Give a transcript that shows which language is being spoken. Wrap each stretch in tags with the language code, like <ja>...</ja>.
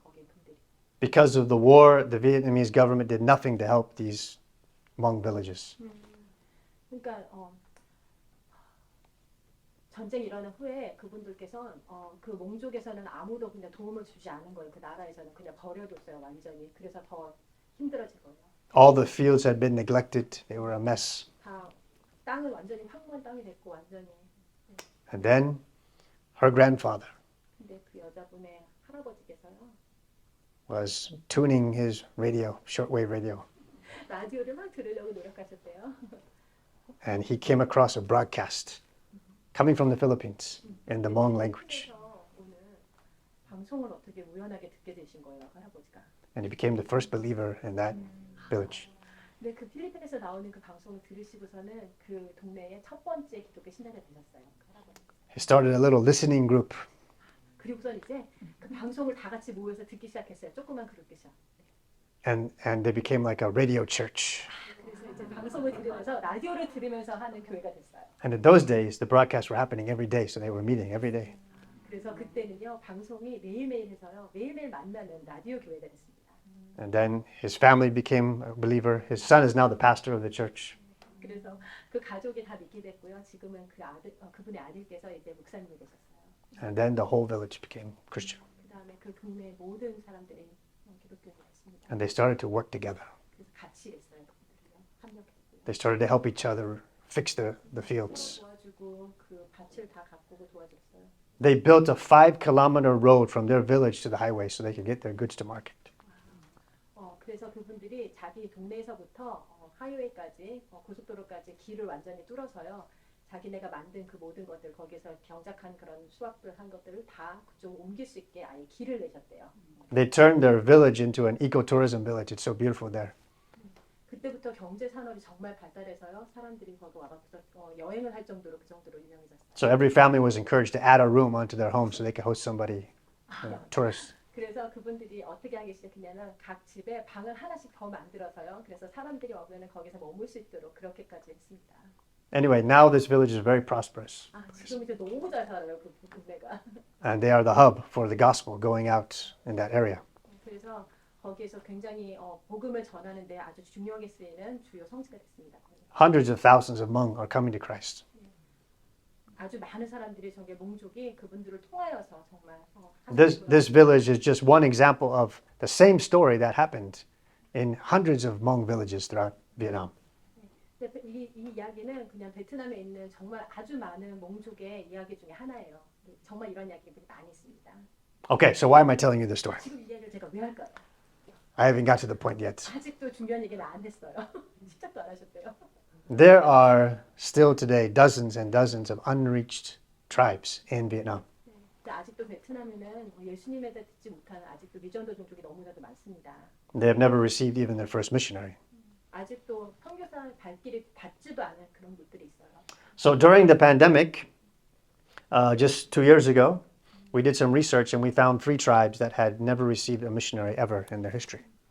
<ko>거기 분들이.</ko> <en>Because of the war, the Vietnamese government did nothing to help these Hmong villages.</en> <ko>그러니까 전쟁이 일어난 후에 그분들께서 그 몽족에서는 아무도 그냥 도움을 주지 않은 거예요. 그 나라에서는 그냥 버려뒀어요. 완전히. 그래서 더 힘들어진 거예요.</ko> <en>All the fields had been neglected. They were a mess.</en> <ko>다 땅은 완전히 황무한 땅이 됐고 완전히.</ko> <en>And then her grandfather</en> <ko>근데 그 여자분의 할아버지께서요.</ko> <en>was tuning his radio, shortwave radio.</en> <ko>라디오를 막 들으려고 노력하셨대요.</ko> <en>And he came across a broadcast coming from the Philippines in the Hmong language.</en> <ko>그래서 오늘 방송을 어떻게 우연하게 듣게 되신 거예요, 할아버지가.</ko> <en>And he became the first believer in that village.</en> <ko>근데 그 필리핀에서 나오는 그 방송을 들으시고서는 그 동네의 첫 번째 기독교 신자가 되셨어요, 그 할아버지.</ko> <en>He started a little listening group.</en> <ko>그리고선 이제 그 방송을 다 같이 모여서 듣기 시작했어요, 조그만 그룹이죠.</ko> <en>And they became like a radio church.</en> <ko>그래서 이제 방송을 들으면서 라디오를 들으면서 하는 교회가 됐어요.</ko> <en>And in those days, the broadcasts were happening every day, so they were meeting every day.</en> <ko>그래서 그때는요 방송이 매일매일 해서요 매일매일 만나는 라디오 교회가 됐습니다.</ko> <en>And then his family became a believer. His son is now the pastor of the church.</en> <ko>그래서 그 가족이 다 믿게 됐고요. 지금은 그 아들, 그분의 아들께서 이제 목사님이 되셨어요.</ko> <en>And then the whole village became Christian.</en> <ko>그다음에 그 동네 모든 사람들이 기독교인이 됐습니다.</ko> <en>And they started to work together.</en> <ko>그래서 같이 했어요. 그분들이요. 합력했고요.</ko> <en>They started to help each other fix the fields.</en> <ko>도와주고 그 밭을 다 가꾸고 도와줬어요.</ko> <en>They built a 5-kilometer road from their village to the highway so they could get their goods to market.</en> <ko>그래서 그분들이 자기 동네에서부터 하이웨이까지 고속도로까지 길을 완전히 뚫어서요. 자기네가 만든 그 모든 것들 거기서 경작한 그런 수확들 한 것들을 다 그쪽 옮길 수 있게 아예 길을 내셨대요.</ko> <en>They turned their village into an ecotourism village. It's so beautiful there.</en> <ko>그때부터 경제 산업이 정말 발달해서요. 사람들이 거기 와서 여행을 할 정도로 그 정도로 유명해졌어요.</ko> <en>So every family was encouraged to add a room onto their home so they could host somebody, tourists.</en> <ko>그래서 그분들이 어떻게 하기 시작했냐면 각 집에 방을 하나씩 더 만들어서요. 그래서 사람들이 오면은 거기서 머물 수 있도록 그렇게까지 했습니다.</ko> <en>Anyway, now this village is very prosperous.</en> <ko>지금 이제 너무 잘 살아요. 그 동네가.</ko> <en>And they are the hub for the gospel going out in that area.</en> <ko>그래서 거기에서 굉장히 복음을 전하는데 아주 중요하게 쓰이는 주요 성지가 됐습니다.</ko> <en>Hundreds of thousands of Hmong are coming to Christ.</en> <ko>아주 많은 사람들이 저게 몽족이 그분들을 통하여서 정말</ko> <en>This village is just one example of the same story that happened in hundreds of Hmong villages throughout Vietnam.</en> <ko>이 이야기는 그냥 베트남에 있는 정말 아주 많은 몽족의 이야기 중에 하나예요. 정말 이런 이야기들이 많이 있습니다.</ko> <en>Okay, so why am I telling you this story?</en> <ko>지금 이 이야기를 제가 왜 할까요?</ko> <en>I haven't got to the point yet.</en> <ko>아직도 중요한 얘기는 안 됐어요. 시작도 안 하셨대요.</ko> <en>There are still today dozens and dozens of unreached tribes in Vietnam.</en> <ko>아직도 베트남에는 예수님에 대해 듣지 못하는 아직도 미전도 종족이 너무나도 많습니다.</ko> <en>They have never received even their first missionary.</en> <ko>아직도 선교사 발길이 닿지도 않은 그런 곳들이 있어요.</ko> <en>So during the pandemic, just 2 years ago, we did some research and we found 3 tribes that had never received a missionary ever in their history.</en>